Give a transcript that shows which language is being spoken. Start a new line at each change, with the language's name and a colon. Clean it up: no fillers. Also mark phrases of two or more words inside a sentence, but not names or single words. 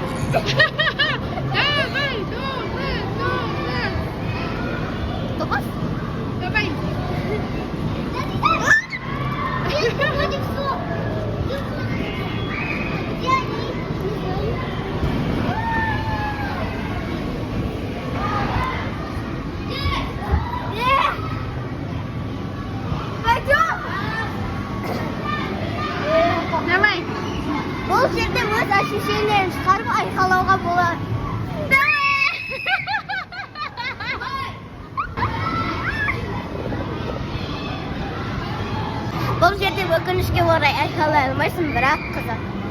Russian: Давай, Топас? давай. Вроде все. Где они? Пойдем. Давай.
Kazakh: Бұл жерде өз ощущенияларын шығарып айқалауға болады. Бұл жерде өкінішке орай айқайлай алмайсың, бірақ қызық.